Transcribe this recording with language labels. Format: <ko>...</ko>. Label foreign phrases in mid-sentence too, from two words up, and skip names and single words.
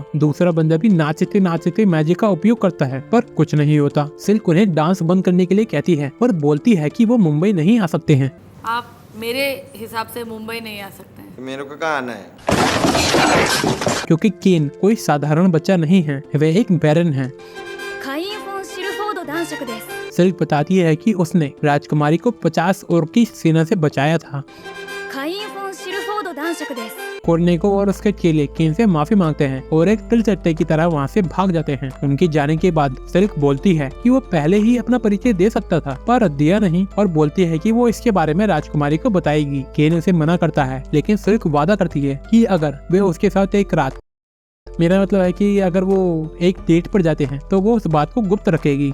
<hi>दूसरा बंदा भी नाचते नाचते मैजिक का उपयोग करता है, पर कुछ नहीं होता। सिल्क उन्हें डांस बंद करने के लिए कहती है और बोलती है कि वो मुंबई नहीं आ सकते हैं। आप मेरे हिसाब से मुंबई नहीं आ सकते हैं। मेरे को कहाँ आना है? क्योंकि केन कोई साधारण बच्चा नहीं है, वह एक बैरन है।</hi> <ja>会員フォン・シルフォード男爵です。</ja> <hi>सिल्क बताती है कि उसने राजकुमारी को 50 ओर की सेना से बचाया था।</hi> <ja>会員フォン・シルフォード男爵です。</ja> <hi>कोर्नेगो और उसके चेले केन से माफी मांगते हैं और एक तिलचट्टे की तरह वहाँ से भाग जाते हैं। उनके जाने के बाद सिल्क बोलती है कि वो पहले ही अपना परिचय दे सकता था, पर दिया नहीं, और बोलती है कि वो इसके बारे में राजकुमारी को बताएगी। केन उसे मना करता है, लेकिन सिल्क वादा करती है कि अगर वे उसके साथ एक रात, मेरा मतलब है कि अगर वो एक डेट पर जाते हैं तो वो उस बात को गुप्त रखेगी।</hi>